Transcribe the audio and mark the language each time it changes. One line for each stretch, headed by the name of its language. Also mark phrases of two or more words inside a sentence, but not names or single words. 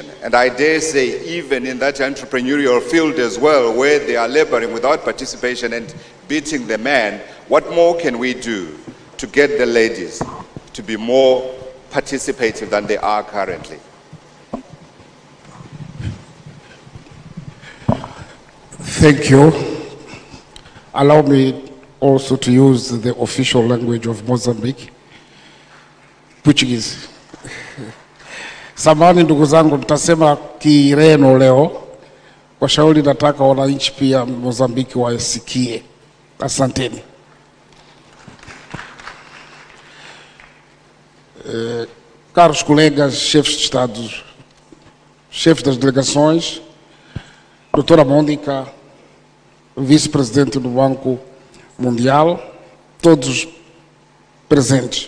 English: And I dare say even in that entrepreneurial field as well, where they are laboring without participation and beating the men, what more can we do to get the ladies to be more participative than they are currently? Thank you. Allow me also to use the official language of Mozambique, Portuguese.
Swahili: Samahani ndugu zangu, mtasema Kireno leo. Kwa shauri nataka wananchi pia Mozambiki wasikie. Asanteni.
Portuguese: Caros colegas, chefes de Estado, chefes das delegações, doutora Mônica, vice-presidente do Banco Mundial, todos presentes.